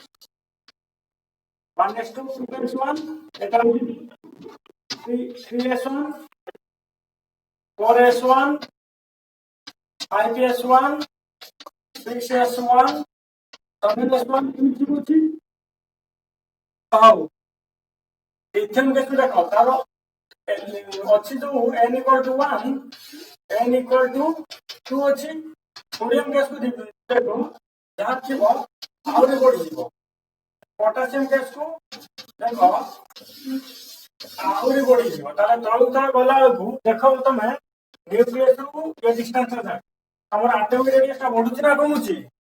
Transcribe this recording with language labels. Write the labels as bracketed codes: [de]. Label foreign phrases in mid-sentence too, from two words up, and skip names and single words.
[or] 1:2:1 ଏଟା ହଉଛି 3:1 4:1 5:1 6:1 7:1 ଏମିତି ସବୁ ଅଛି। ହଉ ଲିଥିୟମ କେଶୁ ଦେଖ ତାର ଅଛି ଯୋଉ [en] n equal to 1 n equal to 2 [or] ଅଛି। ସୋଡିୟମ ଗ୍ୟାସକୁ ଦେଖ ଯାହା ଥିବ ଆହୁରି ବଢିଯିବ। ପଟାସିୟମ ଗ୍ୟାସକୁ ଦେଖ ଆହୁରି ବଢିଯିବ ତାହେଲେ ତଳକୁ ତଳ ଗଲା ବେଳକୁ ଦେଖ ତମେ ନ୍ୟୁକ୍ଲିୟସରୁ ଏ ଡିଷ୍ଟାନ୍ସ ଯାଏ ଆମର [en] atomic radius [or] ଟା ବଢୁଛି ନା କମୁଛି?